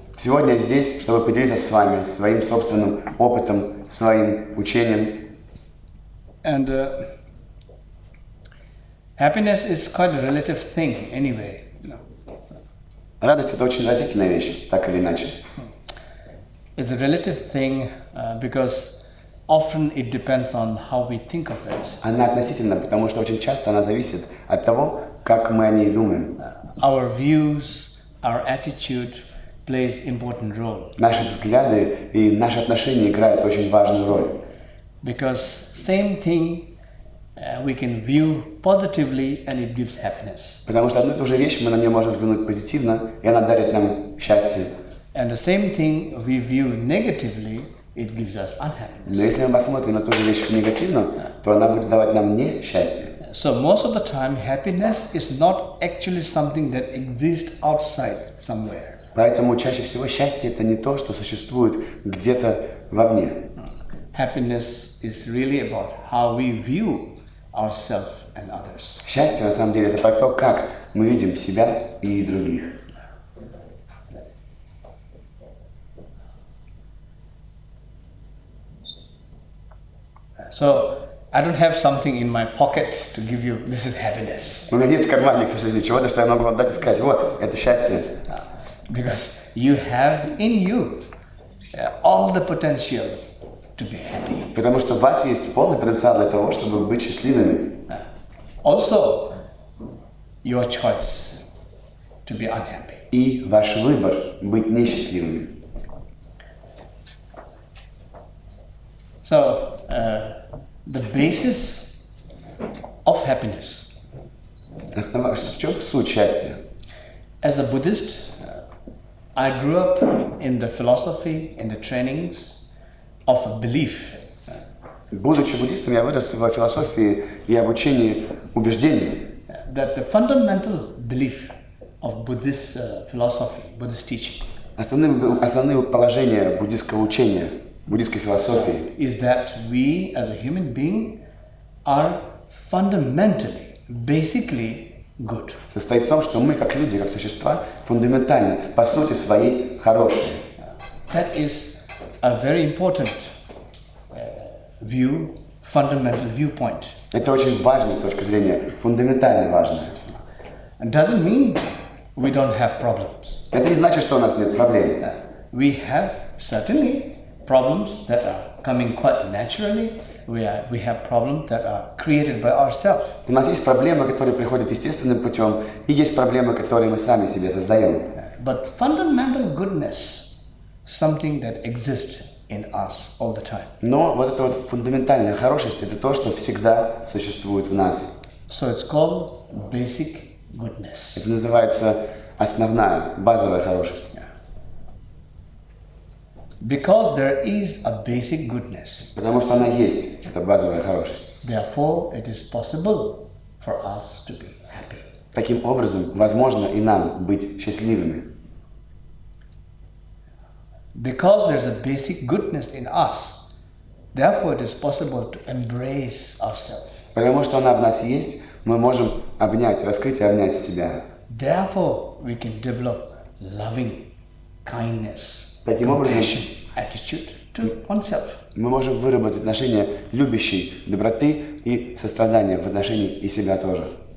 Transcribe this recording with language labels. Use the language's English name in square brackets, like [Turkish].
[Russian] Сегодня я здесь, чтобы поделиться с вами своим собственным опытом, своим учением. [English] And happiness is quite a relative thing anyway. [Russian] Радость — это очень относительная вещь, так или иначе. [English] It's a relative thing because often it depends on how we think of it. [Russian] Она относительна, потому что очень часто она зависит от того, как мы о ней думаем. [English] Our views, our attitude plays important role. [Russian] Наши взгляды и наши отношения играют очень важную роль. [English] Because same thing we can view positively and it gives happiness. [Russian] Потому что одну и ту же вещь мы на нее можем взглянуть позитивно, и она дарит нам счастье. [English] And the same thing we view negatively, it gives us unhappiness. [Russian] Но если мы посмотрим на ту же вещь негативно, то она будет давать нам несчастье. [English] So most of the time, happiness is not actually something that exists outside somewhere. [Russian] Поэтому чаще всего счастье — это не то, что существует где-то вовне. [English] Happiness is really about how we view ourselves and others. [Russian] Счастье, на самом деле, это про то, как мы видим себя и других. [English] So I don't have something in my pocket to give you. This is happiness. [Russian] У меня нет в кармане, к сожалению, чего-то, что я могу вам дать и сказать: вот, это счастье. [English] Because you have in you all the potential to be happy. [Russian] Потому что у вас есть полный потенциал для того, чтобы быть счастливыми. [English] Also, your choice to be unhappy. [Russian] И ваш выбор быть несчастливыми. [English] So, the basis of happiness. [Russian] В чем суть счастья? [English] As a Buddhist, I grew up in the philosophy, in the trainings of a belief. [Russian] Будучи буддистом, я вырос в философии и обучении убеждений. [English] That the fundamental belief of Buddhist philosophy, Buddhist teaching. [Russian] Основные положения буддистского учения, буддистской философии. [English] Is that we as a human being are fundamentally, basically good. [Russian] Состоит в том, что мы, как люди, как существа, фундаментально, по сути своей, хорошие. [English] That is a very important view, fundamental viewpoint. [Russian] Это очень важная точка зрения, фундаментально важная. [English] It doesn't mean we don't have problems. [Russian] Это не значит, что у нас нет проблем. [English] We have certainly problems that are coming quite naturally. We have problems that are created by ourselves. [Russian] У нас есть проблемы, которые приходят естественным путем, и есть проблемы, которые мы сами себе создаем. [English] But fundamental goodness, something that exists in us all the time. [Russian] Но вот эта вот фундаментальная хорошесть – это то, что всегда существует в нас. [English] So it's called basic goodness. [Russian] Это называется основная, базовая хорошесть. [English] Because there is a basic goodness. [Russian] Потому что она есть, это базовая хорошесть. [English] Therefore, it is possible for us to be happy. [Russian] Таким образом, возможно и нам быть счастливыми. [English] Because there's a basic goodness in us, therefore it is possible to embrace ourselves. [Russian] Потому что она в нас есть, мы можем обнять, раскрыть и обнять себя. [English] Therefore, we can develop loving kindness, [Russian] Таким образом, [English] compassion, attitude to oneself. [Russian] мы можем выработать отношения любящей доброты и сострадания в отношении и себя тоже.